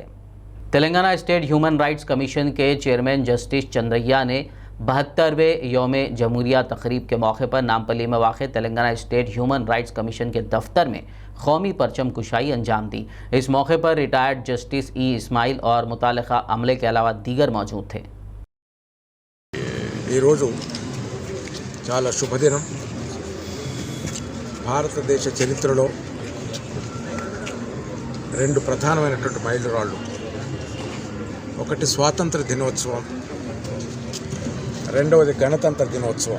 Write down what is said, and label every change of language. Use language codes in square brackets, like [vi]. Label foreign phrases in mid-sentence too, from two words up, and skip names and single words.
[ur] تلنگانہ اسٹیٹ ہیومن رائٹس کمیشن کے چیئرمین جسٹس چندریا نے 72ویں یوم جمہوریہ تقریب کے موقع پر نامپلی میں واقع تلنگانہ اسٹیٹ ہیومن رائٹس کمیشن کے دفتر میں قومی پرچم کشائی انجام دی۔ اس موقع پر ریٹائرڈ جسٹس اسماعیل اور متعلقہ عملے کے علاوہ دیگر موجود تھے۔ [te] ఈ రోజు చాలా శుభదినం। భారతదేశ చరిత్రలో రెండు ప్రధానమైనటువంటి మైలురాళ్ళు, ఒకటి స్వాతంత్ర దినోత్సవం, రెండవది గణతంత్ర దినోత్సవం।